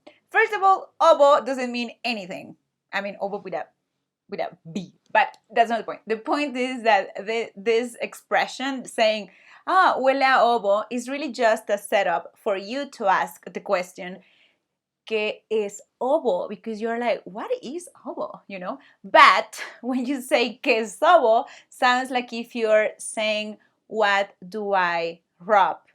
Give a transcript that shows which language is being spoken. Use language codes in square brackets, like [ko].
[en] First of all, ovo doesn't mean anything. I mean, ovo with a B, but that's not the point. The point is that this expression saying, [es] huele a ovo, [en] is really just a setup for you to ask the question, [es] ¿qué es ovo? [en] Because you're like, what is ovo? You know? But when you say [es] ¿qué es ovo? [en] Sounds like if you're saying, what do I rub?